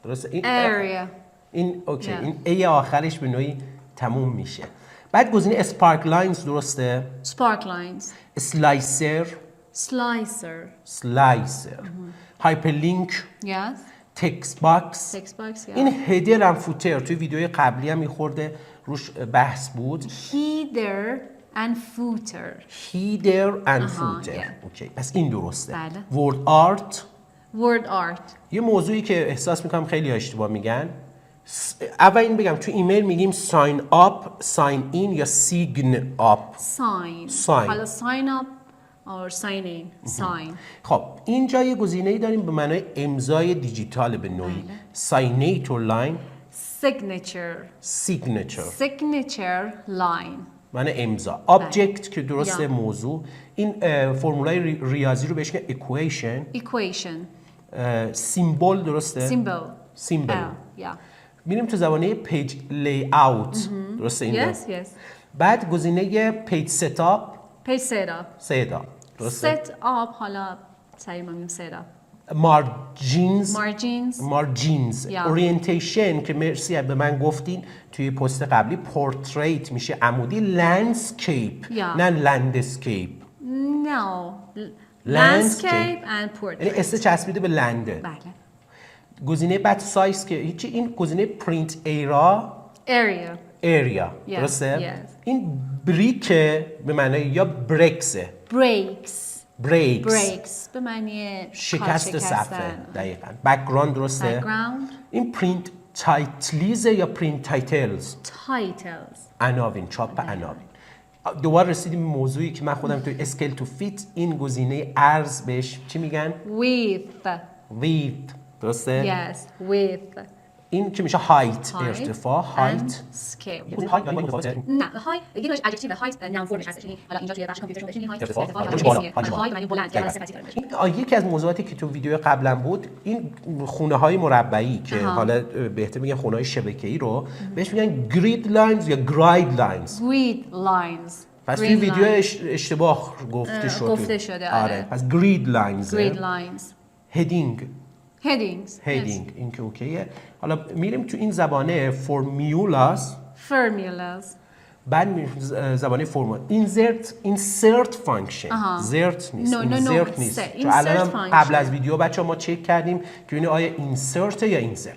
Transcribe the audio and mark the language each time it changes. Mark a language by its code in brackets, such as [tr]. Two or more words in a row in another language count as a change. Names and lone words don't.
[fa] این اوکی. این ای آخرش به نوعی تموم میشه. بعد گزینه [en] spark lines [fa] درسته؟ [en] Spark lines. [fa] اسلایسر [en] Slicer. [fa] هایپرلینک [en] Yes. text box. Text box. Yeah. [fa] این هدر هم فوتر توی ویدیوی قبلی هم میخورده روش بحث بود. [en] Header and footer. header and footer. yeah. [fa] اوکی پس این درسته. بله. [en] word art Word art. [fa] یه موضوعی که احساس میکنم خیلی اشتباه میگن. اول این بگم تو ایمیل میگیم [en] sign up, sign in [fa] یا [en] sign up. Sign. Sign. حالا sign up or sign in. Sign. [fa] خب اینجا یه گزینه‌ای داریم به معنای امضای دیجیتال به نوعی. [en] signature line, Signature. [fa] سیگنچر [en] Signature line. [fa] معنی امضا. آبجکت که درسته یا. موضوع. این فرمولای ریاضی رو بهش میگن اکویشن. [en] Equation. [fa] سیمبل درسته؟ [en] Symbol. [fa] سیمبل. [en] Yeah. [fa] میریم تو زبانه [en] page layout [fa] درسته اینجا؟ [en] Yes, yes. [fa] بعد گزینه [en] page setup, Page setup. [fa] سیدا درسته؟ [en] Set up [fa] حالا سریع ما میگیم [en] set up. [fa] مارجینز، [en] Margins. [fa] مارجینز. یا. اورینتیشن که مرسی به من گفتین توی پست قبلی، پورتریت میشه عمودی. لندسکیپ یا. نه لندسکیپ. [en] No. Landscape. Landscape and [fa] یعنی [en] portrait. [fa] اس چسبیده به لنده. بله. گزینه بعد سایز که هیچی. این گزینه [en] print area Area. [fa] اریا [en] Yes, [fa] درسته؟ [en] yes. [fa] این بریک به معنای یا بریکسه. [en] Breaks. [fa] بریکس Breaks به معنی شکست صفحه. دقیقاً. بک‌گراند درسته؟ [en] Background. [fa] این [en] print titles [fa] یا [en] print titles. Titles. [fa] عناوین، چاپ عناوین. دوباره رسیدیم به موضوعی که من خودم توی [en] scale to fit [fa] این گزینه ارز بهش چی میگن؟ [en] Width. [fa] ویت درسته؟ [en] Yes. Width. [fa] این که میشه هایت [en] Height [fa] ارتفاع. [en] and [fa] هایت [en] scale. [fa] هایت یعنی متفاوته. نه های یه دونش ادجکتیو هایت نام فرمش هستش. یعنی حالا اینجا توی بخش کامپیوتر شما بشینید هایت ارتفاع. های معنی بلند یا صفتی داره. این یکی از موضوعاتی که تو ویدیو قبلا بود، این خونه های مربعی که حالا بهتر میگن خونه های شبکه‌ای رو بهش میگن [en] grid lines [fa] یا [en] grid lines. Grid lines. [fa] پس توی ویدیو اشتباه گفته شد. گفته شده آره. پس [en] grid lines. Grid lines. [fa] هدینگ. [en] Headings. [fa] هدینگ این که اوکیه. حالا میریم تو این زبانه فرمولاز. [en] Formulas. [fa] بعد میریم زبانه فرمول. [en] insert function. [fa] زرت نیست. [en] No, no, no. [fa] اینسرت نیست. [en] Insert [fa] چون الان [en] function. [fa] قبل از ویدیو بچه‌ها ما چک کردیم که ببینید آیا اینسرت یا اینسرت.